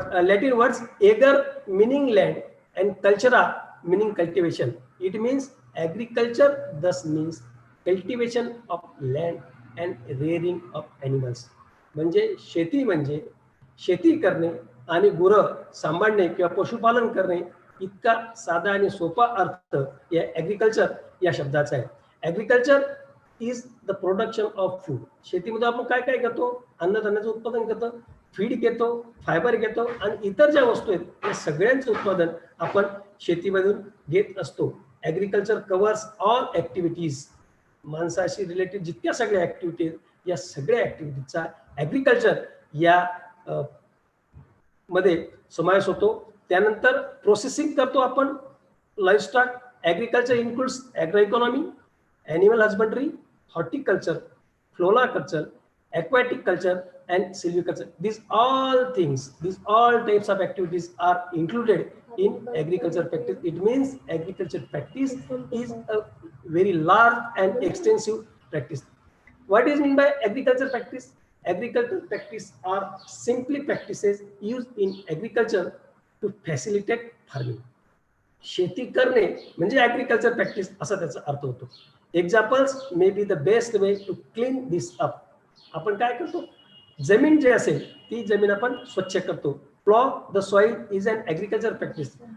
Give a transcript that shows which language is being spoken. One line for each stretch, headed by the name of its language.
English: Latin words ager meaning land and cultura meaning cultivation. It means agriculture thus means cultivation of land and rearing of animals.
Marathi: म्हणजे शेती करणे आणि गुरं सांभाळणे किंवा पशुपालन करणे इतका साधा आणि सोपा अर्थ या ॲग्रिकल्चर या शब्दाचा आहे.
English: Agriculture is the production of food.
Marathi: शेतीमध्ये आपण काय काय करतो? अन्नधान्याचं उत्पादन करतो, फीड घेतो, फायबर घेतो आणि इतर ज्या वस्तू आहेत या सगळ्यांचं उत्पादन आपण शेतीमधून घेत असतो.
English: Agriculture covers all activities.
Marathi: माणसाशी रिलेटेड जितक्या सगळ्या ॲक्टिव्हिटीज या सगळ्या ॲक्टिव्हिटीजचा ॲग्रिकल्चर या मध्ये समावेश होतो. त्यानंतर प्रोसेसिंग करतो आपण लाईव्हस्टॉक.
English: Agriculture includes agro economy, animal husbandry, horticulture, floriculture, aquatic culture and silviculture. These all types of activities are included in agriculture practice. It means agriculture practice is a very large and extensive practice. What is meant by agriculture practice? Agriculture practice are simply practices used in agriculture to facilitate farming.
Marathi: शेती करणे म्हणजे agriculture practice असा त्याचा अर्थ होतो.
English: Examples may be the best way to clean this up.
Marathi: आपण काय करतो? जमीन जी असेल ती जमीन आपण स्वच्छ करतो.
English: Plough the soil is an agriculture practice.